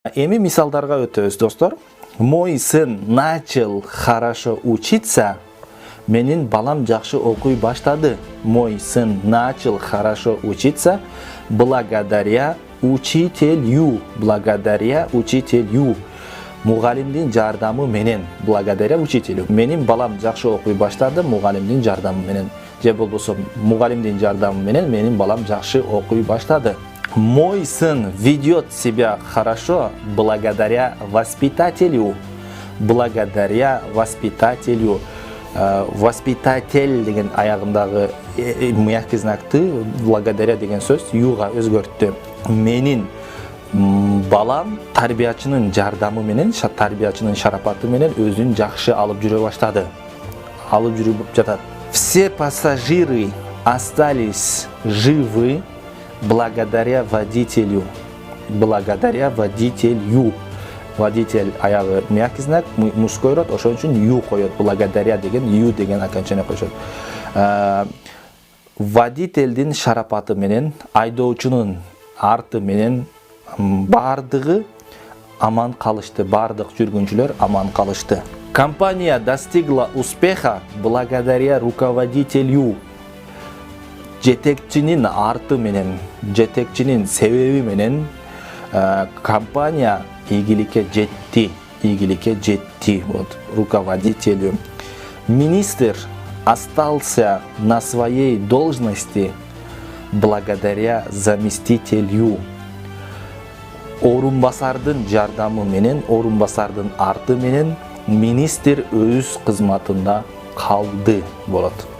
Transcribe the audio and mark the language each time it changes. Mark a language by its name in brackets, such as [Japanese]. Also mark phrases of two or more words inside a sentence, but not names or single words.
[Kyrgyz] Эми мисалдарга өтөбүз, достор. [Russian] Мой сын начал хорошо учиться. [Kyrgyz] Менин балам жакшы окуй баштады. [Russian] Мой сын начал хорошо учиться благодаря учителю. Благодаря учителю. [Kyrgyz] Мугалимдин жардамы менен. [Russian] Благодаря учителю. [Kyrgyz] Менин балам жакшы окуй баштады мугалимдин жардамы менен. Же болбосо мугалимдин жардамы менен менин балам жакшы окуй баштады. [Russian] Мой сын ведет себя хорошо благодаря воспитателю. Благодаря воспитателю. [Kyrgyz] Воспитатель деген аягындагы [Russian] мягкий знакты [Kyrgyz] благодаря деген сөз юга өзгөрттү. Менин балам тарбиячынын жардамы менен, тарбиячынын шарапаты менен өзүн жакшы алып жүрө баштады. Алып жүрүп жатат. [Russian] Все пассажиры остались живы благодаря водителю. Благодаря водителю. [Kyrgyz] Водитель аягы [Russian] мягкий знак, мужской род, [Kyrgyz] ошон үчүн ю коет. Благодаря деген ю деген окончание коюшат. Водительдин шарапаты менен, айдоочунун арты менен бардыгы аман калышты. Бардык жүргүнчүлөр аман калышты. [Russian] Компания достигла успеха благодаря руководителю. [Kyrgyz] Жетекчинин арты менен, жетекчинин себеби менен компания ийгиликке жетти. Ийгиликке жетти. [Russian] Вот, руководителю. Министр остался на своей должности благодаря заместителю. [Kyrgyz] Орунбасардын жардамы менен, орунбасардын арты менен министр өз кызматында калды болот.